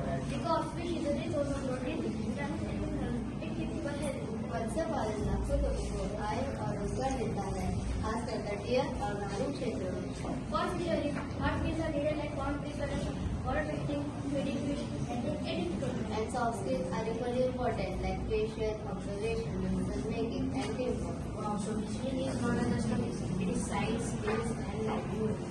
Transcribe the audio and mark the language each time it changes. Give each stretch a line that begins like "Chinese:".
English: Because fish is a resource of protein, vitamins and minerals, it keeps people healthy.
Hindi: मत्स्य पालन लाखों लोगों को आय और रोजगार देता है, खासकर तटीय और ग्रामीण क्षेत्रों में।
English: For fisheries, hard skills are needed like pond preparation, water testing, feeding fish and editing programs. And soft skills are equally important, like patience, observation, decision making, and teamwork. Wow, so fishing is not just a business, it is science, skills and livelihood.